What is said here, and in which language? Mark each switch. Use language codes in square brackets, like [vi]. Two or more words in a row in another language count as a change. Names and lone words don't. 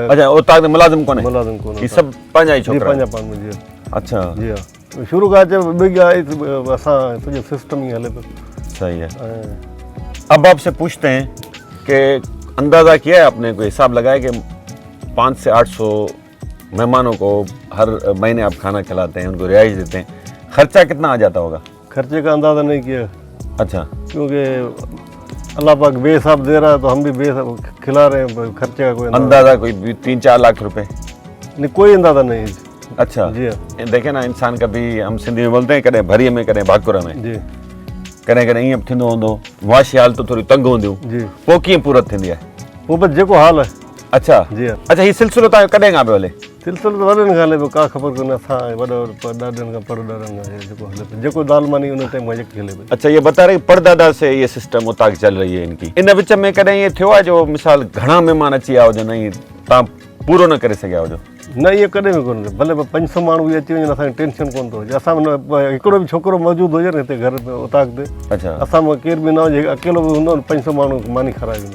[sd] अच्छा, उतां ते मुलाज़िम कोन्हे? मुलाज़िम कोन्हे। ही सभु पंहिंजा ई छोकिरा? पंहिंजा पाण में। जी अच्छा [ur] جی ہاں. [sd] शुरू खां अचे बिग आहे असां सॼो सिस्टम ई हले पियो। [ur] صحیح ہے. اب آپ سے پوچھتے ہیں کہ اندازہ کیا ہے آپ نے، کوئی حساب لگایا کہ 500 سے 800 مہمانوں کو ہر مہینے آپ کھانا کھلاتے ہیں، ان کو رہائش دیتے ہیں، خرچہ کتنا آ جاتا ہوگا? خرچے کا اندازہ نہیں کیا. अच्छा। کیونکہ اللہ پاک بے حساب دے رہا ہے تو ہم بھی بے حساب کھلا رہے ہیں. خرچے کا کوئی اندازہ کوئی 3-4 لاکھ روپے? نہیں، کوئی اندازہ نہیں. अच्छा جی ہاں. دیکھے نا، انسان کبھی ہم سندھی میں بولتے ہیں [sd] कॾहिं भरीअ में कॾहिं भाकुर में, जी कॾहिं कॾहिं ईअं बि थींदो हूंदो, मुआशी हालतूं थोरी तंग हूंदियूं, जी पोइ कीअं पूरत थींदी आहे? वो बस जेको हाल है। अच्छा [ur] جی ہاں. [sd] अच्छा, हीउ सिलसिलो तव्हांजो कॾहिं खां पियो हले? सिलसिलो तो वॾनि खां हले पियो, का ख़बर कोन्हे असां वॾो ॾाॾनि खां परॾाॾनि खां जेको हले पियो, जेको दाल मानी उन टाइम मज़े हले पियो। [ur] اچھا، یہ بتا رہے پردادا سے یہ سسٹم اوطاق چل رہی ہے ان کی. [sd] इन विच में कॾहिं ईअं थियो आहे जो मिसाल घणा महिमान अची विया हुजनि ऐं तव्हां पूरो न करे सघिया हुजो? न, इहे कॾहिं बि कोन्हे। भले 500 माण्हू बि अची वञनि, असांखे टेंशन कोन थो अचे। असां हिकिड़ो बि छोकिरो मौजूदु हुजे न हिते घर में उताक ते, अच्छा। असां में केर बि न हुजे, अकेलो बि हूंदो न, 500 माण्हू मानी खाराए वेंदो।